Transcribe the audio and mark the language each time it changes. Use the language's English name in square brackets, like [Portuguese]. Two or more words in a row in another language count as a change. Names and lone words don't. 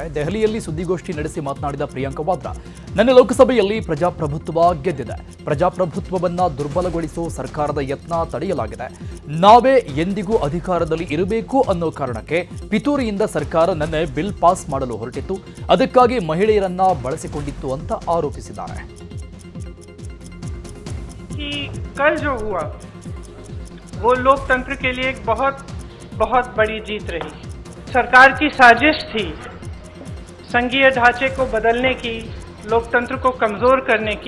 [Kannada] ದೆಹಲಿಯಲ್ಲಿ ಸುದ್ದಿಗೋಷ್ಠಿ ನಡೆಸಿ ಮಾತನಾಡಿದ ಪ್ರಿಯಾಂಕಾ ವಾದ್ರಾ, ನಿನ್ನೆ ಲೋಕಸಭೆಯಲ್ಲಿ ಪ್ರಜಾಪ್ರಭುತ್ವ ಗೆದ್ದಿದೆ. ಪ್ರಜಾಪ್ರಭುತ್ವವನ್ನ ದುರ್ಬಲಗೊಳಿಸುವ ಸರ್ಕಾರದ ಯತ್ನ ತಡೆಯಲಾಗಿದೆ. ನಾವೇ ಎಂದಿಗೂ ಅಧಿಕಾರದಲ್ಲಿ ಇರಬೇಕು ಅನ್ನೋ ಕಾರಣಕ್ಕೆ ಪಿತೂರಿಯಿಂದ ಸರ್ಕಾರ ನಿನ್ನೆ ಬಿಲ್ ಪಾಸ್ ಮಾಡಲು ಹೊರಟಿತ್ತು. ಅದಕ್ಕಾಗಿ ಮಹಿಳೆಯರನ್ನ ಬಳಸಿಕೊಂಡಿತ್ತು ಅಂತ ಆರೋಪಿಸಿದ್ದಾರೆ. [Hindi] वो लोकतंत्र के लिए एक बहुत बड़ी जीत रही. सरकार की साजिश थी संघीय ढांचे को बदलने की, लोकतंत्र को कमजोर करने की.